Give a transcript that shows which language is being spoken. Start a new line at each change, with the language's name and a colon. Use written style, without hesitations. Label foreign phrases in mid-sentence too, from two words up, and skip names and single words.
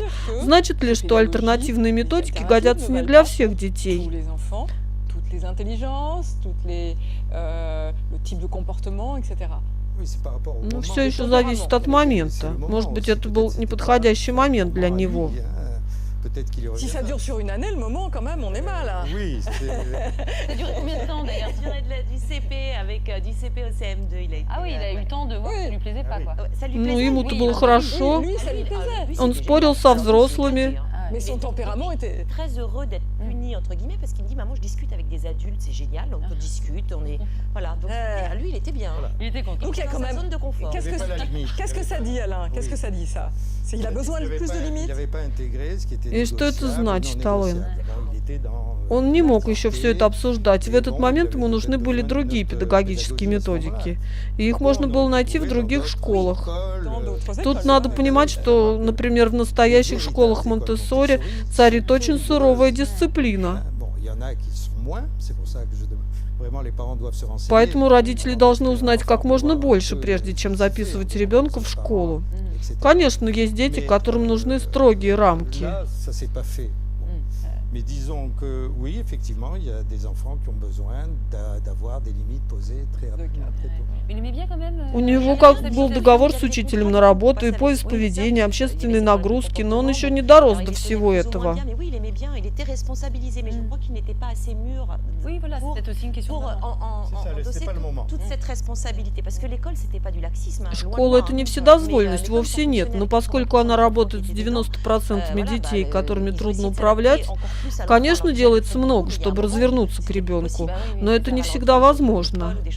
Russian: Значит ли, что альтернативные методики годятся не для всех детей? Ну, все еще зависит от момента. Может быть, это был неподходящий момент для него.
French: Si ça dure sur une année, le moment, quand même, on est mal. Oui, ça dure combien de temps d'ailleurs? Ça durait du CP avec du CP au CM2. Ah oui, il a eu le temps de voir que ça lui plaisait pas, quoi.
Russian: Ну, ему-то было хорошо. Он спорил со взрослыми.
French: Mais son tempérament était très heureux d'être puni démuni entre guillemets parce qu'il me dit maman je discute avec des adultes, c'est génial, donc on discute, on est voilà. Donc lui il était bien. Voilà. Il était content. Donc il y a quand même zone de confort. Qu'est-ce que ça dit Alain? Qu'est-ce que ça dit ça? Il a besoin de plus de limites. Il n'avait pas intégré ce qui était
Russian: И что это значит, Ален?
French: Il était dans
Russian: Он не мог еще все это обсуждать. В этот момент ему нужны были другие педагогические методики. И их можно было найти в других школах. Тут надо понимать, что, например, в настоящих школах Монтессори царит очень суровая дисциплина. Поэтому родители должны узнать как можно больше, прежде чем записывать ребенка в школу. Конечно, есть дети, которым нужны строгие рамки.
French: Mais disons que oui, effectivement, il y a des enfants qui ont besoin d'avoir des limites posées très rapidement.
Russian: У него как был договор с учителем на работу и поиск поведения, общественные нагрузки, но он еще не дорос до всего этого. Школа — это не вседозволенность, вовсе нет, но поскольку она работает с 90% детей, которыми трудно управлять, конечно, делается много, чтобы развернуться к ребенку, но это не всегда возможно.